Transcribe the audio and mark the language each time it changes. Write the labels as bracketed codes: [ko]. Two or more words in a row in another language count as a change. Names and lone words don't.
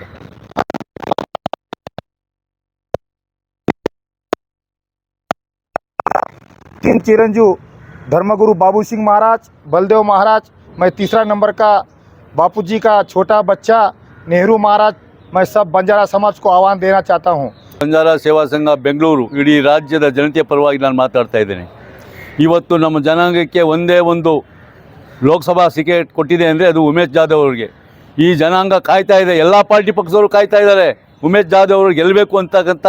[hi] तीन चिरंजीव धर्मगुरु बाबू सिंह महाराज, बलदेव महाराज, मैं तीसरा नंबर का बापूजी का छोटा बच्चा नेहरू महाराज. मैं सब बंजारा समाज को आह्वान देना चाहता हूँ. [kn] ಬಂಜಾರ ಸೇವಾ ಸಂಘ ಬೆಂಗಳೂರು ಇಡೀ ರಾಜ್ಯದ ಜನತೆಯ ಪರವಾಗಿ ನಾನು ಮಾತಾಡ್ತಾ ಇದ್ದೇನೆ. ಇವತ್ತು ನಮ್ಮ ಜನಾಂಗಕ್ಕೆ ಒಂದೇ ಒಂದು ಲೋಕಸಭಾ ಟಿಕೆಟ್ ಕೊಟ್ಟಿದೆ ಅಂದರೆ ಅದು ಉಮೇಶ್ ಜಾಧವ್ ಅವರಿಗೆ. ಈ ಜನಾಂಗ ಕಾಯ್ತಾ ಇದೆ, ಎಲ್ಲ ಪಾರ್ಟಿ ಪಕ್ಷದವರು ಕಾಯ್ತಾ ಇದ್ದಾರೆ ಉಮೇಶ್ ಜಾಧವ್ ಅವರು ಗೆಲ್ಲಬೇಕು ಅಂತಕ್ಕಂಥ.